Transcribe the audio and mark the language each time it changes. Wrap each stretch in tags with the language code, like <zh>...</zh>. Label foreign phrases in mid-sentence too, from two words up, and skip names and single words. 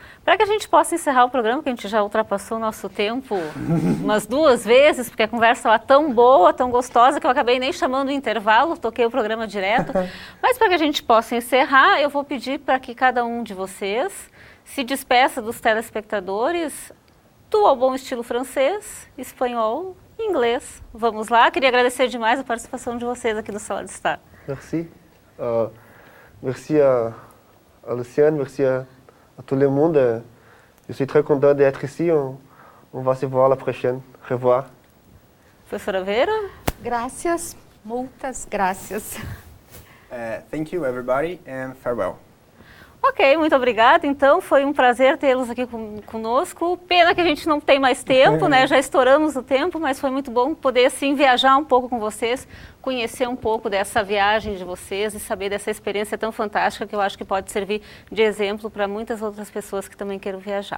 <pt>Para que a gente possa encerrar o programa, que a gente já ultrapassou o nosso tempo umas 2 vezes, porque a conversa estava tão boa, tão gostosa, que eu acabei nem chamando o intervalo, toquei o programa direto. Mas para que a gente possa encerrar, eu vou pedir para que cada um de vocês se despeça dos telespectadores, ao bom estilo francês, espanhol e inglês. Vamos lá, queria agradecer demais a participação de vocês aqui no Sala de Estar.</pt> <fr>Merci. Merci à Luciane, merci à tout le monde. Je suis très content d'être ici. On va se voir la prochaine. Au revoir.</fr> <pt>Professora Vera?</pt> <es>Gracias, muitas gracias.</es> <en>Thank you, everybody, and farewell.</en> <pt>Ok, muito obrigada. Então, foi um prazer tê-los aqui conosco. Pena que a gente não tem mais tempo, né? Já estouramos o tempo, mas foi muito bom poder, assim, viajar um pouco com vocês, conhecer um pouco dessa viagem de vocês e saber dessa experiência tão fantástica que eu acho que pode servir de exemplo para muitas outras pessoas que também queiram viajar.</pt>